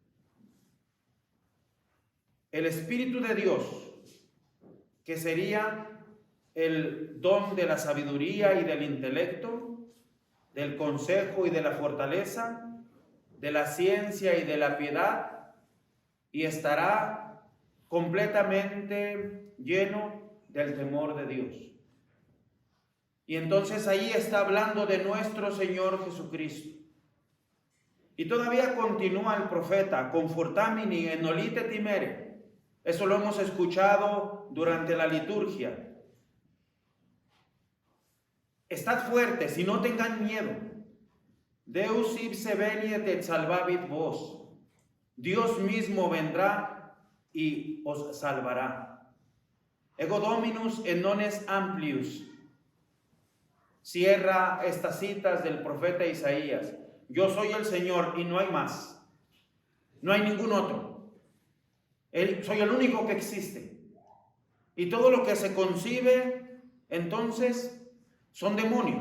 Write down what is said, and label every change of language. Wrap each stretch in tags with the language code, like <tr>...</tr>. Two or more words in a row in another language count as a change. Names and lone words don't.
<es>El Espíritu de Dios, que sería el don de la sabiduría y del intelecto, del consejo y de la fortaleza, de la ciencia y de la piedad, y estará completamente lleno del temor de Dios. Y entonces ahí está hablando de nuestro Señor Jesucristo. Y todavía continúa el profeta,</es> <la>confortamini en nolite timere.</la> <es>Eso lo hemos escuchado durante la liturgia. Estad fuertes y no tengan miedo.</es> <la>Deus ipse veniet et salvavit vos.</la> <es>Dios mismo vendrá y os salvará.</es> <la>Ego Dominus et non est amplius,</la> <es>cierra estas citas del profeta Isaías. Yo soy el Señor y no hay más. No hay ningún otro. Soy el único que existe. Y todo lo que se concibe, entonces, son demonios.</es>